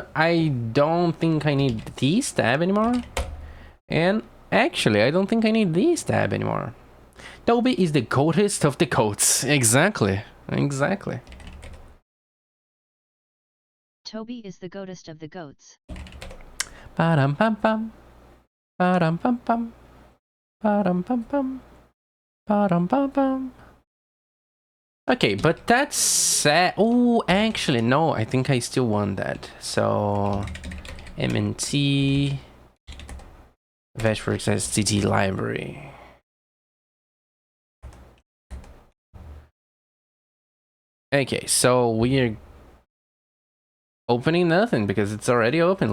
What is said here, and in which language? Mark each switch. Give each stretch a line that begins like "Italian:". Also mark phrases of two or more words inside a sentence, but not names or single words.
English: I don't think I need these tab anymore. And actually, I don't think I need these tab anymore. Toby is the goatest of the goats. Exactly. Toby is the goatest of the goats. Ba-dum pum pum. Ba-dum pum pum. Ba-dum pum pum. Ba-dum pum pum. Okay, but that's sad. Oh, actually, no. I think I still want that. So, MNT Vashworks STT library. Okay, so we're opening nothing because it's already open.